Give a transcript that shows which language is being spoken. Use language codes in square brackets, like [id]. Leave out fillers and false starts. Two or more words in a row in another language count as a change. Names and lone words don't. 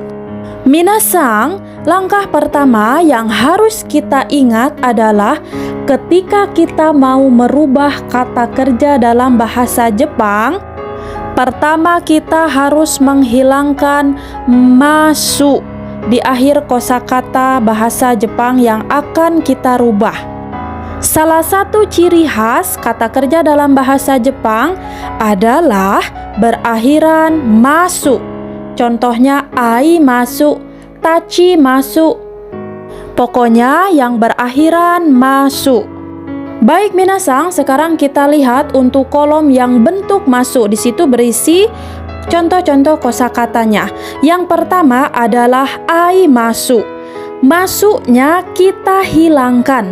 [id] Minasang, langkah pertama yang harus kita ingat adalah ketika kita mau merubah kata kerja dalam bahasa Jepang, pertama kita harus menghilangkan masu di akhir kosakata bahasa Jepang yang akan kita rubah. Salah satu ciri khas kata kerja dalam bahasa Jepang adalah berakhiran masu. [ja] Contohnya 会います、立ちます. [id] Pokoknya yang berakhiran masu. Baik minasang, sekarang kita lihat untuk kolom yang bentuk masu. Di situ berisi contoh-contoh kosakatanya. Yang pertama adalah [ja] 会います. [id] Masuknya kita hilangkan.